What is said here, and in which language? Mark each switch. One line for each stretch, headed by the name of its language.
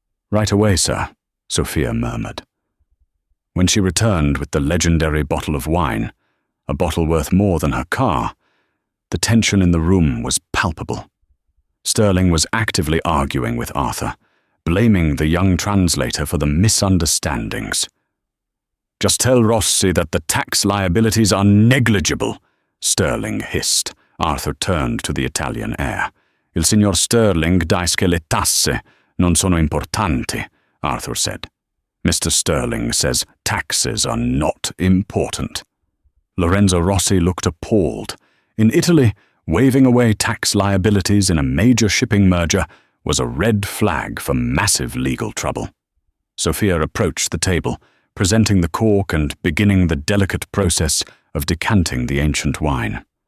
English: "Right away, sir," Sophia murmured. When she returned with the legendary bottle of wine, a bottle worth more than her car, the tension in the room was palpable. Sterling was actively arguing with Arthur, blaming the young translator for the misunderstandings. "Just tell Rossi that the tax liabilities are negligible," Sterling hissed. Arthur turned to the Italian heir.
Italian: "Il signor Sterling dice che le tasse non sono importanti,"
English: Arthur said. "Mr. Sterling says taxes are not important." Lorenzo Rossi looked appalled. In Italy, waving away tax liabilities in a major shipping merger was a red flag for massive legal trouble. Sophia approached the table, presenting the cork and beginning the delicate process of decanting the ancient wine.